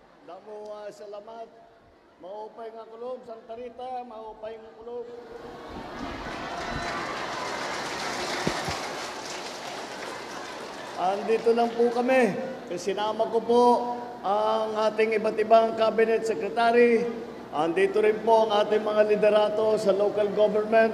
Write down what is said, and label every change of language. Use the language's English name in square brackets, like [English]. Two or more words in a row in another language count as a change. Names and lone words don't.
[Waray] Damo salamat. Maupay nga kulob, Santa Rita, maupay nga kulob. [Filipino] Andito lang po kami. Sinama ko po ang ating iba't ibang [English] cabinet secretary. [Filipino] Andito rin po ang ating mga liderato sa [English] local government.